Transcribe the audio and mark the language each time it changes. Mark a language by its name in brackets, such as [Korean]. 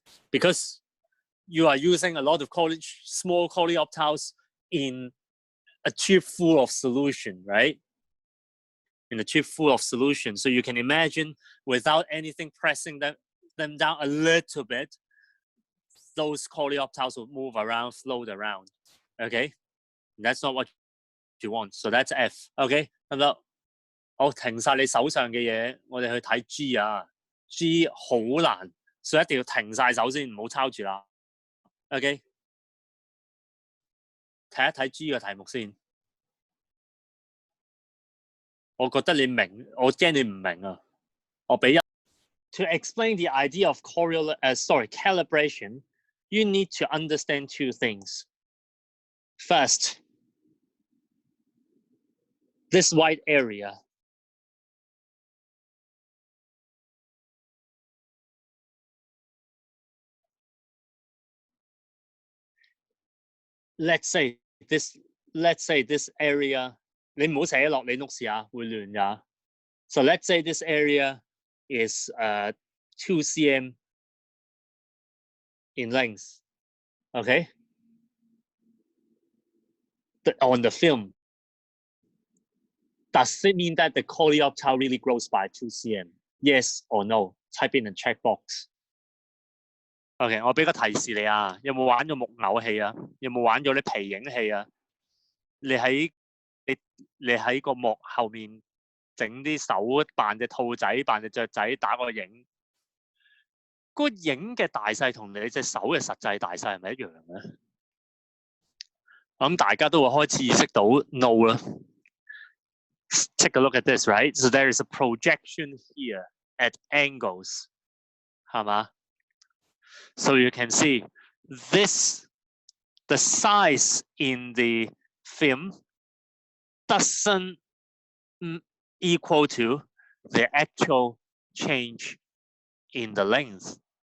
[English] Because you are using a lot of small coleoptiles in a tube full of solution, right? In a tube full of solution. So you can imagine without anything pressing them down a little bit, those coleoptiles will move around, float around. Okay? That's not what you want. So that's F. Okay? [Cantonese] 得唔得？好，停晒你手上嘅嘢，我哋去睇 G 啊。G 好難，所以一定要停晒手先，唔好抄住啦。 OK， 睇一睇 G 嘅題目先。我覺得你明，我驚你唔明啊。我俾一 [English] To explain the idea of calibration, you need to understand two things. First, this white area. Let's say this area. [Cantonese] 你唔好寫落你 notes 啊，會亂㗎。 [English] So let's say this area is 2 cm in length. Okay. On the film, does it mean that the coleoptile really grows by 2 cm? Yes or no? Type in the checkbox. [Cantonese] OK， 我俾個提示你啊，有冇玩咗木偶戲啊？有冇玩咗啲皮影戲啊？你喺個幕後面整啲手扮隻兔仔、扮隻雀仔打個影，個影嘅大細同你隻手嘅實際大細係咪一樣嘅？我諗大家都會開始意識到 no 啦。 [English] Take a look at this, right? So there is a projection here at angles, [Cantonese] 係嘛？ [English] So you can see the size in the film doesn't equal to the actual change in the length.